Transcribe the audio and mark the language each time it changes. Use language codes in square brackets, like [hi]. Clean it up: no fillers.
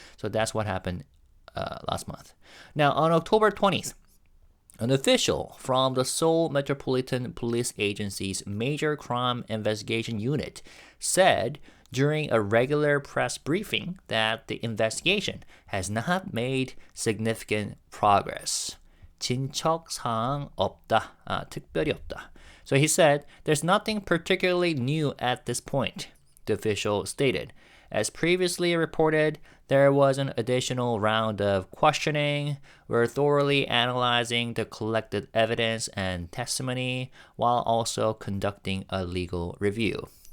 [en] So that's what happened last month. Now, on October 20th, an official from the Seoul Metropolitan Police Agency's Major Crime Investigation Unit said during a regular press briefing that the investigation has not made significant progress. [ko] 진척 사항 없다, 특별히 없다. [en] So he said there's nothing particularly new at this point, the official stated. As previously reported, there was an additional round of questioning. We're thoroughly analyzing the collected evidence and testimony while also conducting a legal review.